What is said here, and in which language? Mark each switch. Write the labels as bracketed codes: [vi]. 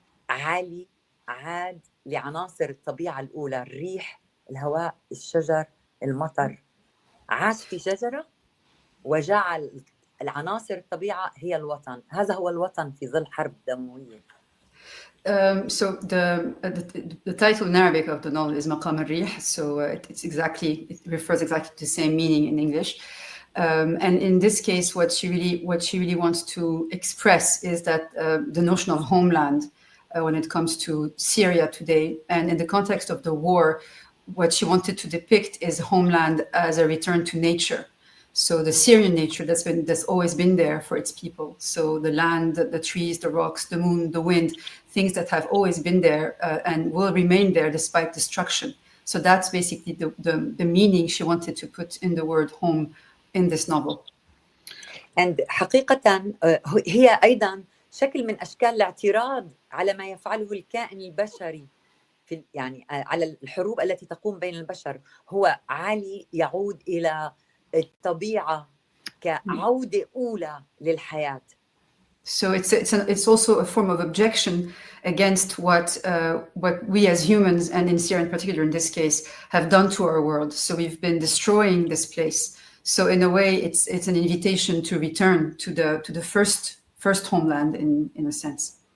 [ar] عالي عاد لعناصر الطبيعة الأولى، الريح، الهواء، الشجر، المطر، عاش في شجرة وجعل العناصر الطبيعة هي الوطن. هذا هو الوطن في ظل حرب دموية. [en] So the title in Arabic of the novel is Maqam al-Rih, so it refers exactly to the same meaning in English. And in this case, what she really wants to express is that the notion of homeland when it comes to Syria today. And in the context of the war, what she wanted to depict is homeland as a return to nature. So the Syrian nature that's always been there for its people. So the land, the trees, the rocks, the moon, the wind, things that have always been there and will remain there despite destruction. So that's basically the meaning she wanted to put in the word home in this novel. And [ar] حقيقة هي أيضا شكل من أشكال الاعتراض على ما يفعله الكائن البشري في يعني على الحروب التي تقوم بين البشر. هو علي يعود إلى الطبيعة كعودة أولى للحياة. [en] So it's also a form of objection against what we as humans, and in Syria in particular in this case, have done to our world. So we've been destroying this place. So in a way, it's an invitation to return to the first homeland in a sense.